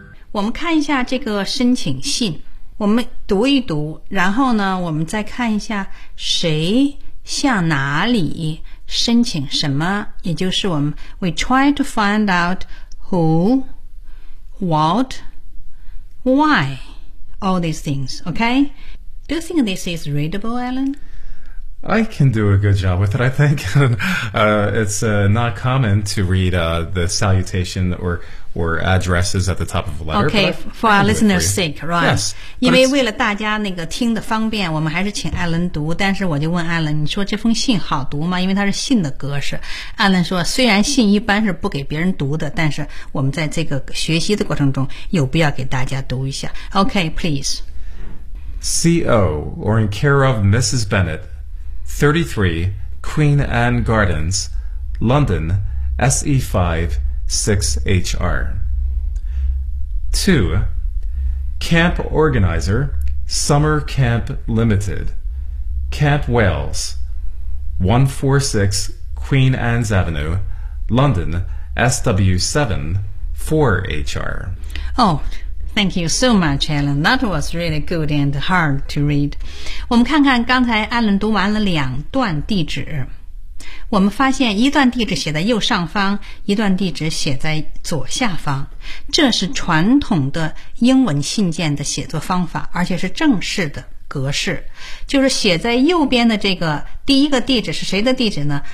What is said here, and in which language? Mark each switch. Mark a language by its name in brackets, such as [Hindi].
[Chinese] 我们看一下这个申请信，我们读一读，然后呢，我们再看一下谁向哪里申请什么，也就是我们 [English] we try to find out who, what, why, all these things. Okay? Do you think this is readable, Alan? I can do a good job with it, I think. It's not common to read the salutation or addresses at the top of a letter. Okay, for our listeners' sake, right? Yes. [Chinese] 因为为了大家那个听的方便，我们还是请 Alan 读。但是我就问 Alan， 你说这封信好读吗？因为它是信的格式。 Alan 说，虽然信一般是不给别人读的，但是我们在这个学习的过程中有必要给大家读一下。 [English] Okay, please. C.O. or in care of Mrs. Bennett. 33 Queen Anne Gardens, London, SE56HR. 2. Camp Organizer, Summer Camp Limited, Camp Wales, 146 Queen Anne's Avenue, London, SW74HR. Oh, thank you so much, Alan. That was really good and hard to read. [Chinese] 我们看看刚才 Alan 读完了两段地址。我们发现一段地址写在右上方，一段地址写在左下方。这是传统的英文信件的写作方法，而且是正式的格式。就是写在右边的这个第一个地址是谁的地址呢？